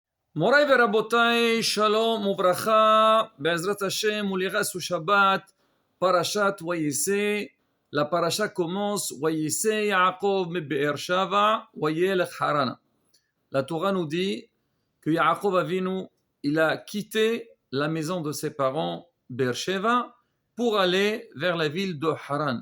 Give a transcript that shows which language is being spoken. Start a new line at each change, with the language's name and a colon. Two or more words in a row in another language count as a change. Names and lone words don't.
Hebrew: מוריי ורבותיי, שלום וברכה, בעזרת Hashem,
French: on sous Shabbat, Parashat Wayese. La paracha commence,
Hebrew: ויצא יעקב מבאר שבע וילך חרנה.
French: La Torah nous dit que Yaakov Avinu, il a quitté la maison de ses parents, Be'er-Sheva, pour aller vers la ville de Haran.